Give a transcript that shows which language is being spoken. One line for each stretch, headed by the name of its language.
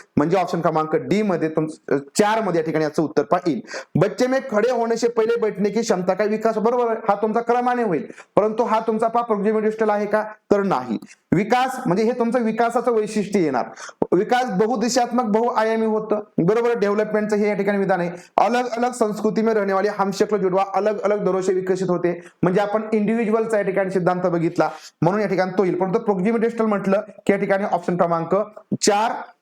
Marathi: म्हणजे ऑप्शन क्रमांक डी मध्ये 4 मध्ये या ठिकाणी याचं उत्तर पाहिजे.
Hindi: बच्चे में खडे होने से पहिले बैठने की क्षमता का विकास,
Marathi: बरोबर हा तुमचा क्रमाने होईल, परंतु हा तुमचा प्रॉक्सिमिडोस्टल आहे का, तर नाही. विकास म्हणजे हे तुमचं विकासाचं वैशिष्ट्य येणार. विकास बहुदिशात्मक बहुआयामी होतं, बरोबर. डेव्हलपमेंटचं हे या ठिकाणी विधान आहे.
Hindi: अलग अलग संस्कृती में रहने वाले हम शक्ल जुड़वा अलग अलग दरों से विकसित होते.
Marathi: म्हणजे आपण इंडिव्हिज्युअलचा या ठिकाणी सिद्धांत बघितला म्हणून या ठिकाणी तो येईल. परंतु प्रॉक्सिमिडोस्टल म्हटलं की या ठिकाणी ऑप्शन क्रमांक 4.